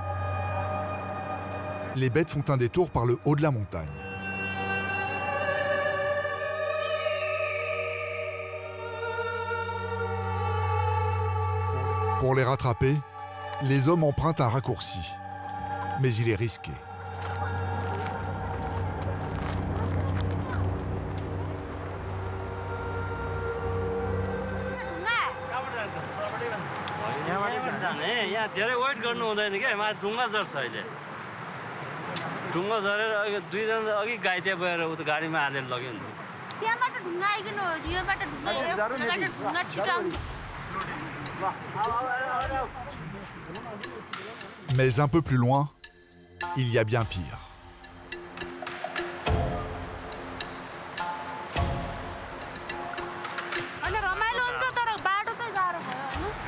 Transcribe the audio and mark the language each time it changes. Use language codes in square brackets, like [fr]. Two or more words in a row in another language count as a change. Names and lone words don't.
[fr] Les bêtes font un détour par le haut de la montagne. Pour les rattraper, les hommes empruntent un raccourci, mais il est risqué. [ne] धेरै वेट गर्नु हुँदैन के मा ढुङ्गा झर्छ अहिले ढुङ्गा झरेर दुईजना अघि घाइते भएर उता गाडीमा हालेर लग्यो नि त्यहाँबाट ढुङ्गा आइकन रियोबाट ढुङ्गा छिटाउनु [fr] Mais un peu plus loin, il y a bien pire. [ne] अनि रमाइलो हुन्छ तर बाटो चाहिँ गाह्रो भयो